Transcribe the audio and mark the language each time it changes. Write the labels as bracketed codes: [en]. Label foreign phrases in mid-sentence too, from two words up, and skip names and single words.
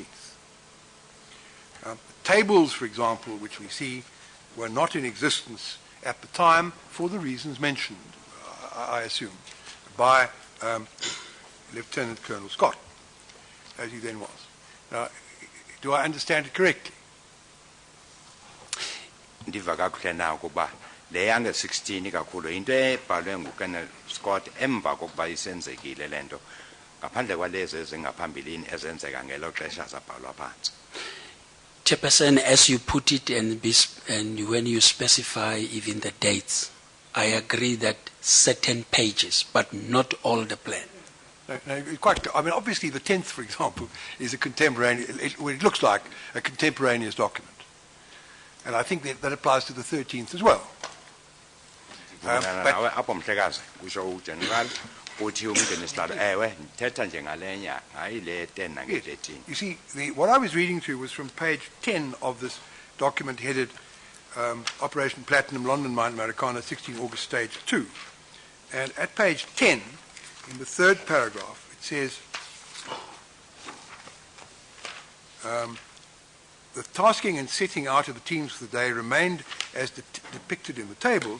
[en] The tables, for example, which we see, were not in existence at the time for the reasons mentioned, I assume, by Lieutenant Colonel Scott, as he then was. Now, do I understand it correctly? [xh] Ndiva kakuhle na ukuba le yange 16 kakhulu into ebhalwe nguKenneth Scott emva kokuba isenzekile lento ngaphandle kwalezi ezingaphambilini ezenzeka ngelo xesha zabhalwa phansi. [en] Chairperson, as you put it and when you specify even the dates, I agree that certain pages, but not all the plan. No, quite. I mean, obviously, the 10th, for example, is a contemporaneous. It looks like a contemporaneous document, and I think that applies to the 13th as well. [xh] Apho mhlekazi kusho ugeneral uthi umngenisihlalo ewe ndithetha nje ngalenya hayi le 10 nange 13. [en] You see, what I was reading to was from page 10 of this document headed Operation Platinum, London Mine, Marikana, 16 August, stage 2. And at page 10, in the third paragraph, it says, the tasking and setting out of the teams for the day remained as depicted in the tables.